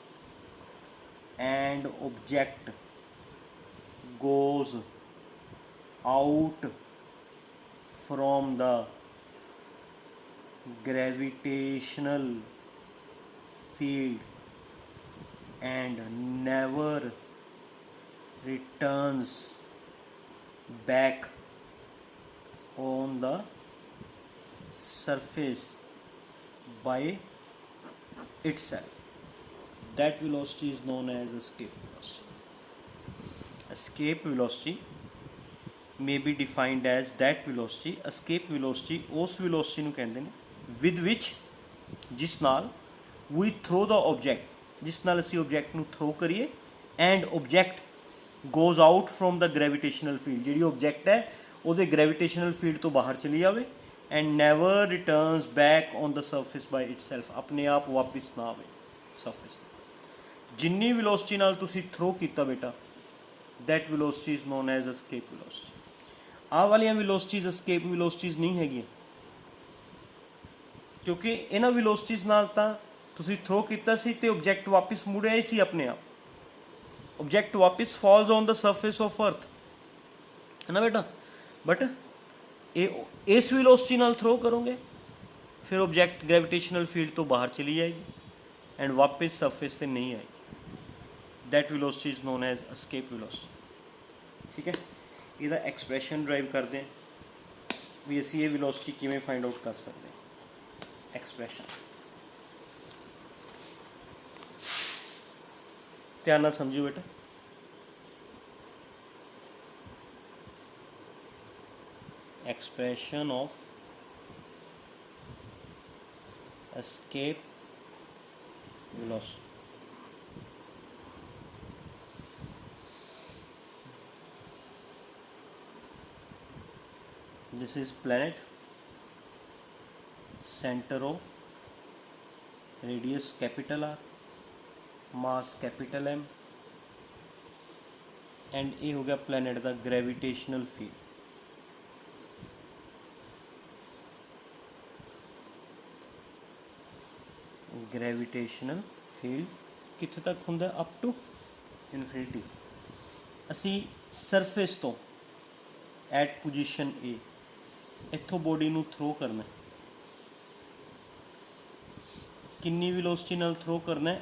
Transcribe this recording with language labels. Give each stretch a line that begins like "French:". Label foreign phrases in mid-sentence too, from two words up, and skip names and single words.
English: and object goes out from the gravitational field and never returns back on the surface by itself. That velocity is known as escape velocity. Escape velocity may be defined as that velocity.
Punjabi: Escape velocity ਉਸ velocity ਨੂੰ ਕਹਿੰਦੇ ਨੇ
English: with which
Punjabi: ਜਿਸ ਨਾਲ
English: we throw the object,
Punjabi: ਜਿਸ ਨਾਲ ਅਸੀਂ object ਨੂੰ throw ਕਰੀਏ
English: and object goes out from the gravitational field,
Punjabi: ਜਿਹੜੀ object ਹੈ ਉਹਦੇ gravitational field ਤੋਂ ਬਾਹਰ ਚਲੀ ਜਾਵੇ
English: and never returns back on the surface by itself,
Punjabi: ਆਪਣੇ ਆਪ ਵਾਪਿਸ ਨਾ ਆਵੇ surface। ਜਿੰਨੀ velocity ਨਾਲ ਤੁਸੀਂ throw ਕੀਤਾ ਬੇਟਾ
English: that velocity is known as escape velocity।
Punjabi: ਆਹ ਵਾਲੀਆਂ velocities escape velocities ਨਹੀਂ ਹੈਗੀਆਂ, ਕਿਉਂਕਿ ਇਹਨਾਂ velocities ਨਾਲ ਤਾਂ ਤੁਸੀਂ throw ਕੀਤਾ ਸੀ ਤੇ object ਵਾਪਿਸ ਮੁੜਿਆ ਹੀ ਸੀ ਆਪਣੇ ਆਪ।
English: object ਵਾਪਿਸ falls on the surface of earth,
Punjabi: ਹੈ ਨਾ ਬੇਟਾ। ਬਟ ਇਹ ਇਸ velocity ਨਾਲ throw ਕਰੋਗੇ ਫਿਰ object gravitational field ਤੋਂ ਬਾਹਰ ਚਲੀ ਜਾਏਗੀ ਐਂਡ ਵਾਪਿਸ surface ਤੇ ਨਹੀਂ ਆਏਗੀ।
English: that velocity is known as escape velocity।
Punjabi: ਠੀਕ ਹੈ, ਇਹਦਾ
English: expression derive
Punjabi: ਕਰਦੇ ਹਾਂ ਵੀ ਅਸੀਂ ਇਹ velocity ਕਿਵੇਂ
English: find out
Punjabi: ਕਰ ਸਕਦੇ ਹਾਂ। ਐਕਸਪ੍ਰੈਸ਼ਨ ਧਿਆਨ ਨਾਲ ਸਮਝਿਓ ਬੇਟਾ।
English: expression of escape velocity, this is planet, center O, radius capital R, mass capital M, and
Hindi: ये हो गया
English: planet का gravitational field। gravitational field
Punjabi: ਕਿੱਥੇ ਤੱਕ ਹੁੰਦਾ
English: up to infinity.
Punjabi: ਅਸੀਂ ਸਰਫੇਸ ਤੋਂ
English: at position
Punjabi: A ਇੱਥੋਂ ਬੋਡੀ ਨੂੰ ਥਰੋ ਕਰਨਾ, ਕਿੰਨੀ ਵੈਲੋਸਿਟੀ ਨਾਲ ਥਰੋ ਕਰਨਾ ਹੈ?